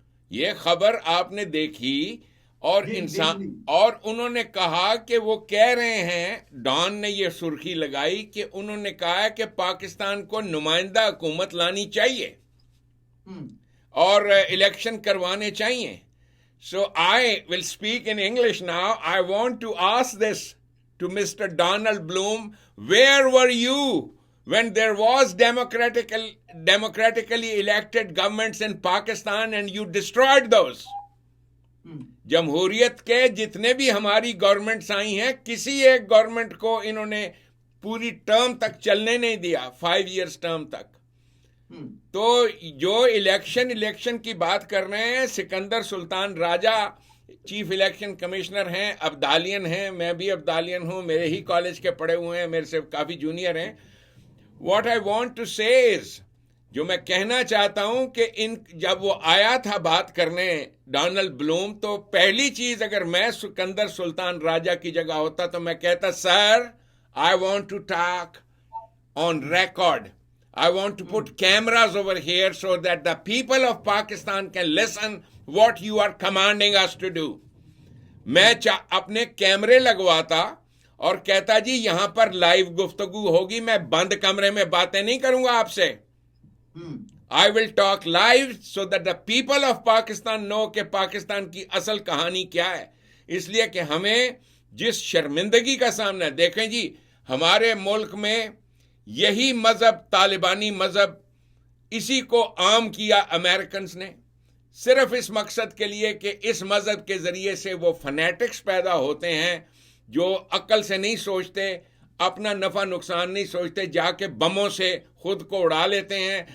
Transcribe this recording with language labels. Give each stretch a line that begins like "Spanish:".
Urdu: یہ خبر آپ نے دیکھی اور اور انہوں نے کہا کہ وہ کہہ رہے ہیں, ڈان نے یہ سرخی لگائی کہ انہوں نے کہا کہ پاکستان کو نمائندہ حکومت لانی چاہیے اور الیکشن کروانے چاہیے.
English: So I will speak in English now. I want to ask this to Mr. Donald Bloom. Where were you when there was democratically elected governments in Pakistan and you destroyed those?
Urdu: جمہوریت کے جتنے بھی ہماری governments آئی ہیں, کسی ایک government کو انہوں نے پوری ٹرم تک چلنے نہیں دیا,
English: 5 years
Urdu: ٹرم تک. تو جو الیکشن کی بات کر رہے ہیں, سکندر سلطان راجہ چیف الیکشن کمشنر ہیں, ابدالین ہیں, میں بھی ابدالین ہوں, میرے ہی کالج کے پڑھے ہوئے ہیں, میرے سے کافی جونیئر ہیں.
English: what I want to say is,
Urdu: جو میں کہنا چاہتا ہوں کہ جب وہ آیا تھا بات کرنے ڈونلڈ بلوم, تو پہلی چیز اگر میں سکندر سلطان راجہ کی جگہ ہوتا تو میں کہتا,
English: Sir I want to talk on record. I want to put cameras over here so that the people of Pakistan can listen what you are commanding us to do.
Urdu: میں اپنے کیمرے لگواتا اور کہتا جی یہاں پر لائیو گفتگو ہوگی, میں بند کمرے میں باتیں نہیں کروں گا آپ سے.
English: I will talk live so that the people of Pakistan know
Urdu: کہ پاکستان کی اصل کہانی کیا ہے. اس لیے کہ ہمیں جس شرمندگی کا سامنا ہے, دیکھیں جی ہمارے ملک میں یہی مذہب, طالبانی مذہب, اسی کو عام کیا امریکنز نے, صرف اس مقصد کے لیے کہ اس مذہب کے ذریعے سے وہ فنیٹکس پیدا ہوتے ہیں جو عقل سے نہیں سوچتے, اپنا نفع نقصان نہیں سوچتے, جا کے بموں سے خود کو اڑا لیتے ہیں.